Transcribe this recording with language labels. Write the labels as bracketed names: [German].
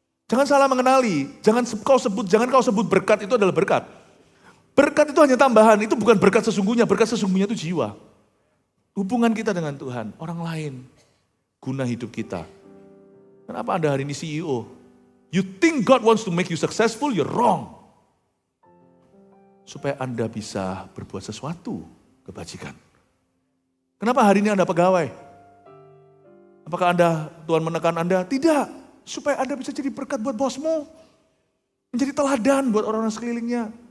[Indonesian] Jangan salah mengenali, jangan kau sebut berkat itu adalah berkat. Berkat itu hanya tambahan, itu bukan berkat sesungguhnya itu jiwa. Hubungan kita dengan Tuhan, orang lain, guna hidup kita. Kenapa Anda hari ini CEO? [English] You think God wants to make you successful, you're wrong. [Indonesian] Supaya Anda bisa berbuat sesuatu kebajikan. Kenapa hari ini Anda pegawai? Apakah Tuhan menekan Anda? Tidak. Supaya Anda bisa jadi berkat buat bosmu. Menjadi teladan buat orang-orang sekelilingnya.